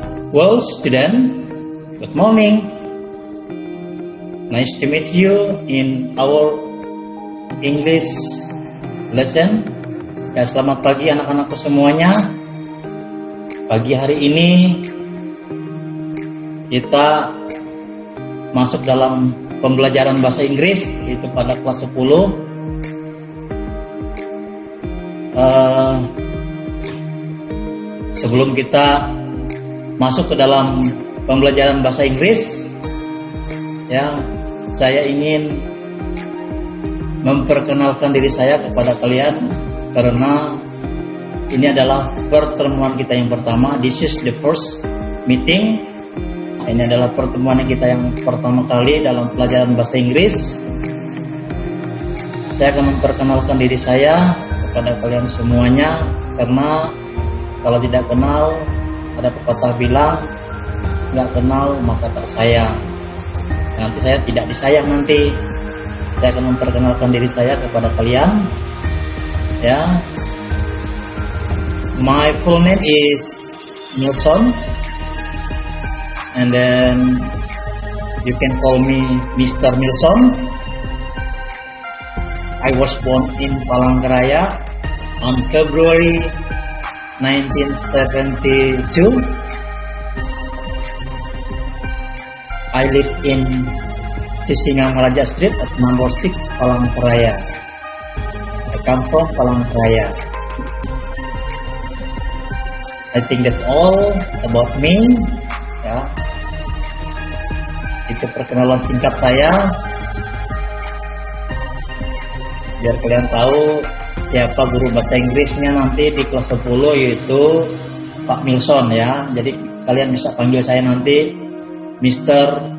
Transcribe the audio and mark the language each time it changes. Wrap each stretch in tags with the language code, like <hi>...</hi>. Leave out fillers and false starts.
<en>Well, student, good morning. Nice to meet you in our English lesson.</en> <id>Ya, selamat pagi anak-anakku semuanya. Pagi hari ini kita masuk dalam pembelajaran bahasa Inggris, yaitu pada kelas 10. Sebelum kita masuk ke dalam pembelajaran bahasa Inggris, ya, saya ingin memperkenalkan diri saya kepada kalian karena ini adalah pertemuan kita yang pertama.</id> <en>This is the first meeting.</en> <id>Ini adalah pertemuan kita yang pertama kali dalam pelajaran bahasa Inggris. Saya akan memperkenalkan diri saya kepada kalian semuanya karena kalau tidak kenal, ada pepatah bilang, nggak kenal maka tak sayang. Nanti saya tidak disayang nanti. Saya akan memperkenalkan diri saya kepada kalian.</id> <en>Ya, my full name is Nilsson, and then you can call me Mr. Nilsson. I was born in Palangkaraya on February 1972. I live in Sisingamaraja Street at number 6 Palangkaraya. I come from Palangkaraya. I think that's all about me.</en> <id>Ya, itu perkenalan singkat saya, biar kalian tahu siapa guru bahasa Inggrisnya nanti di kelas 10, yaitu Pak Nilsson ya. Jadi kalian bisa panggil saya nanti Mr.</id>